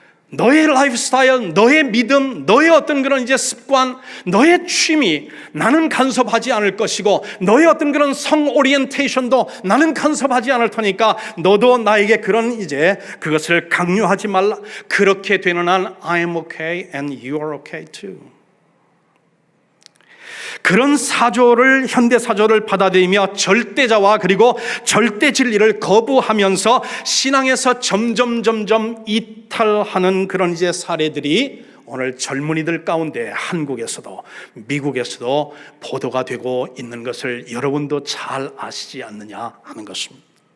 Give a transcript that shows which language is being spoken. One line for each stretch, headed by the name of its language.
Korean: 너의 라이프 스타일, 너의 믿음, 너의 어떤 그런 이제 습관, 너의 취미 나는 간섭하지 않을 것이고 너의 어떤 그런 성 오리엔테이션도 나는 간섭하지 않을 테니까 너도 나에게 그런 이제 그것을 강요하지 말라. 그렇게 되는 한
English: I'm okay and you are okay too.
Korean: 그런 사조를 현대 사조를 받아들이며 절대자와 그리고 절대 진리를 거부하면서 신앙에서 점점 이탈하는 그런 이제 사례들이 오늘 젊은이들 가운데 한국에서도 미국에서도 보도가 되고 있는 것을 여러분도 잘 아시지 않느냐 하는 것입니다.